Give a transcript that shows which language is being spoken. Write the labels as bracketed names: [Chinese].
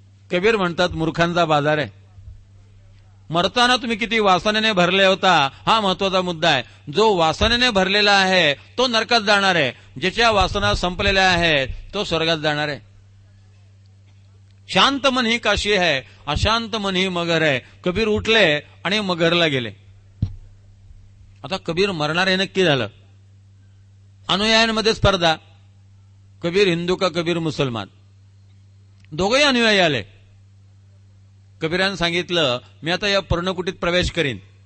[Marathi] कबीर म्हणतात मूर्खांचा बाजार आहे. मरताना तुम्ही किती वासनेने भरले होता हा महत्वाचा मुद्दा आहे. जो वासनेने भरलेला आहे तो नरकात जाणार आहे, ज्याच्या वासना संपलेल्या आहेत तो स्वर्गात जाणार आहे. [Hindi] शांत मन ही काशी है, अशांत मन ही मगर है. [Marathi] कबीर उठले आणि मगरला गेले. आता कबीर मरणार हे नक्की झालं. अनुयायांमध्ये स्पर्धा, कबीर हिंदू का कबीर मुसलमान. दोघेही अनुयायी आले. कबीरानं सांगितलं मी आता या पर्णकुटीत प्रवेश करीन.